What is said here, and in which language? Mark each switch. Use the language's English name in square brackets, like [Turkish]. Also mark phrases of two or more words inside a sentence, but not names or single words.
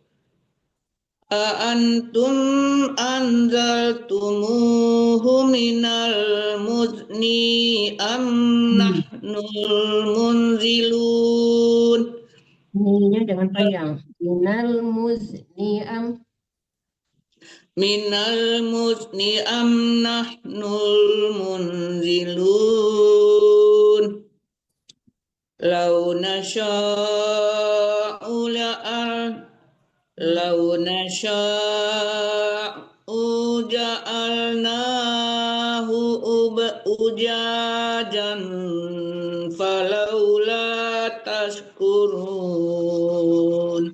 [Arabic] أأنتم أنزلتموه من المزن أم نحن المنزلون. [Banjar] Ninya jangan panjang. [Arabic] من المزن أم. من المزن أم نحن المنزلون. لو نشاء جعلناه أجاجا فلولا تشكرون.